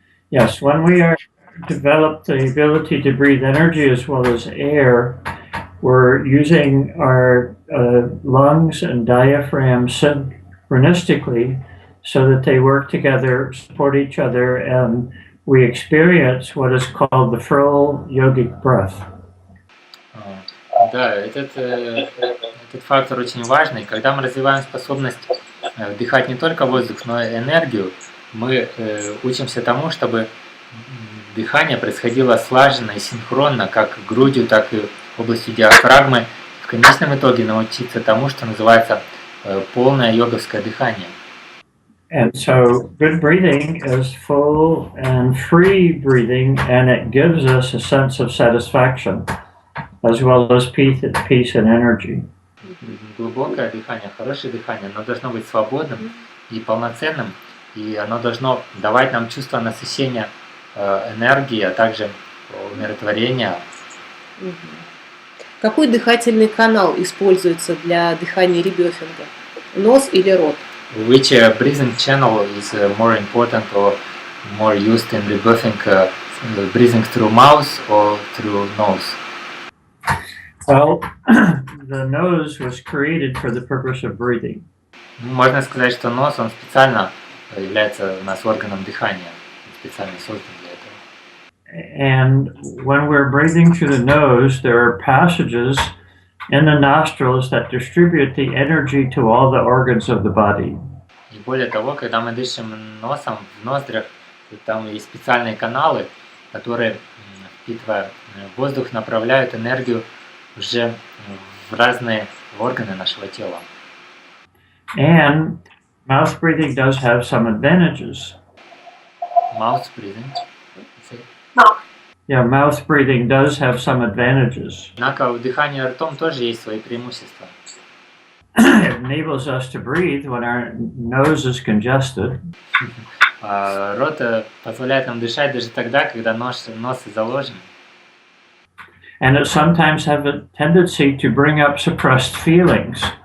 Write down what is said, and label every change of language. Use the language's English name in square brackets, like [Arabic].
[English] Yes, when we are develop the ability to breathe energy as well as air, we're using our lungs and diaphragm synchronistically so that they work together, support each other, and we experience what is called the full yogic breath. [Russian] Да, этот фактор очень важный. Когда мы развиваем способность вдыхать не только воздух, но и энергию, мы учимся тому, чтобы дыхание происходило слаженно и синхронно, как грудью, так и областью диафрагмы. В конечном итоге научиться тому, что называется полное йоговское дыхание. [English] And so good breathing is full and free breathing, and it gives us a sense of satisfaction, as well as peace and energy. [Russian] Глубокое дыхание, хорошее дыхание, оно должно быть свободным и полноценным, и оно должно давать нам чувство насыщения энергии, а также умиротворения. Какой дыхательный канал используется для дыхания ребефинга? Нос или рот? [English] Which breathing channel is more important or more used in rebirthing, breathing through mouth or through nose? Well, the nose was created for the purpose of breathing. [Russian] Можно сказать, что нос, он специально является у нас органом дыхания, специально создан для этого. [English] And when we're breathing through the nose, there are passages in the nostrils that distribute the energy to all the organs of the body. [Russian] И более того, когда мы дышим носом в ноздрях, там есть специальные каналы, которые, впитывая воздух, направляют энергию уже в разные органы нашего тела. [English] And mouth breathing does have some advantages. Mouth breathing. Yeah, mouth breathing does have some advantages. [Russian] Однако у дыхания ртом тоже есть свои преимущества. [English] It enables us to breathe when our nose is congested. [Russian] Рот позволяет нам дышать даже тогда, когда нос заложен. [English] And it sometimes have a tendency to bring up suppressed feelings.